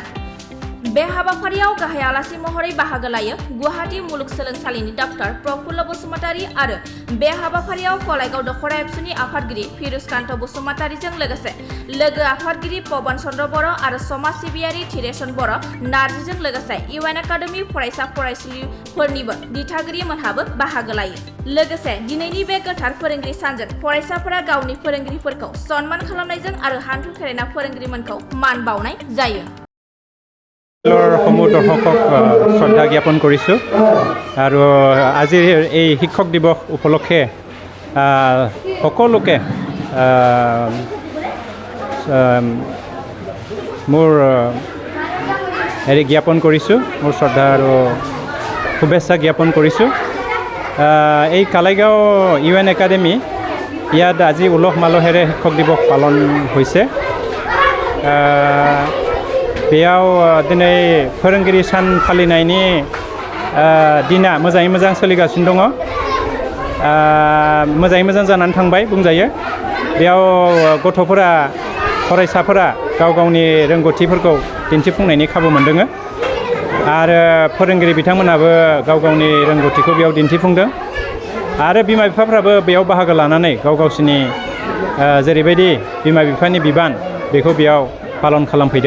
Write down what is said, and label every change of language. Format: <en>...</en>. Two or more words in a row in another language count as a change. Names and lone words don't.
<brx>बे हाबाफारियाव गाहाय आलासि महरै बाहागो लायो गुवाहाटी मुलुगसोलोंसालिनि डॉक्टर प्रफुल्ल बसुमतारी आरो बे हाबाफारियाव कलाइगाव दखरा एबसुनि आफादगिरि फिरुजकान्त बसुमतारीजों लोगोसे लोगो आफादगिरि पवन चन्द्र बर' आरो समाज सिबियारि थिरेसन बर' नार्जीजों लोगोसे इउएन एकाडेमि फरायसा फरायसुलिफोरनिबो दिथागिरि मोनहाबो बाहागो लायो। लोगोसे दिनैनि बे गोथार फोरोंगिरि सानजों फरायसाफोरा गावनि फोरोंगिरिफोरखौ सन्मान खालामनायजों आरो हान्थु खेरायना फोरोंगिरिमोनखौ मान बावनाय जायो।</brx> <as>সমূহ দৰ্শকক শ্ৰদ্ধা জ্ঞাপন কৰিছোঁ আৰু আজিৰ এই শিক্ষক দিৱস উপলক্ষে সকলোকে মোৰ জ্ঞাপন কৰিছোঁ, মোৰ শ্ৰদ্ধা আৰু শুভেচ্ছা জ্ঞাপন কৰিছোঁ। এই কালাইগাঁও ইউএন একাডেমি ইয়াত আজি উলহ মালহেৰে শিক্ষক দিৱস পালন হৈছে।</as> <brx>बेयाव दिनै फोरोंगिरि सान फालिनायनि दिना मोजाङै मोजां सोलिगासिनो दङ, मोजाङै मोजां जानानै थांबाय बुंजायो। बेयाव गथ'फोरा फरायसाफोरा गाव गावनि रोंगौथिफोरखौ दिन्थिफुंनायनि खाबु मोनदों आरो फोरोंगिरि बिथांमोनाबो गाव गावनि रोंगौथिखौ बेयाव दिन्थिफुंदों आरो बिमा बिफाफ्राबो बेयाव बाहागो लानानै गाव गावसिनि जेरैबायदि बिमा बिफानि बिबान बेखौ बेयाव पालन खालामफैदों।</brx>